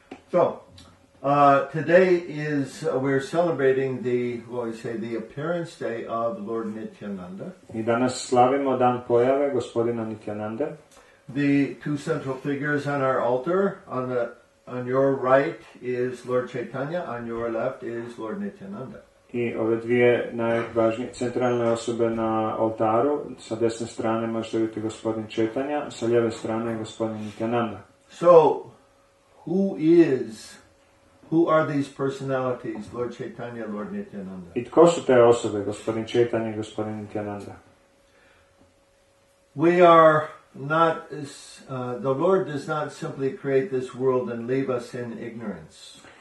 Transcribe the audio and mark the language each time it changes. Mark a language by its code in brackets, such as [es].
[en] So, today we're celebrating the appearance day of Lord Nityananda. [hr] I danas slavimo dan pojave gospodina Nityanande. [en] The two central figures on our altar, on your right is Lord Chaitanya, on your left is Lord Nityananda. [hr] I ove dvije najvažnije centralne osobe na oltaru, sa desne strane možete vidjeti gospodin Chaitanya, sa lijeve strane gospodin Nityananda. [en] So, who are these personalities, Lord Chaitanya, Lord Nityananda? [hr] I tko su te osobe, gospodin Chaitanya i gospodin Nityananda? [en] We are not, the Lord does not simply create this world and leave us in ignorance.